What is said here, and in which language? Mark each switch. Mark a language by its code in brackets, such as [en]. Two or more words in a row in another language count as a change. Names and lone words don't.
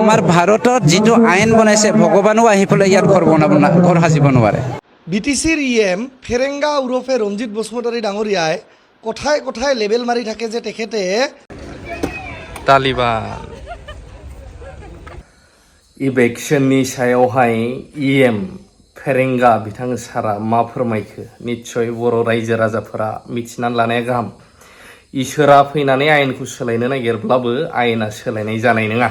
[as] আমাৰ ভাৰতত যিটো আইন বনাইছে ভগৱানো আহি পেলাই ইয়াত ঘৰ সাজিব নোৱাৰে। BTCৰ EM ফেৰেংগা ওৰফে ৰঞ্জিত বসুমতাৰী ডাঙৰীয়াই কথাই কথাই লেবেল মাৰি থাকে যে তেখেতে [brx] तालिबान इलेक्शननि सायावहाय EM फेरेंगा बिथां सारा मा फोरमायखो निस्सय बर' रायजो राजाफोरा मिथिनानै लानाया गाहाम। इसोरा फैनानै आयेनखौ सोलायनो नागिरब्लाबो आयेना सोलायनाय जानाय नङा।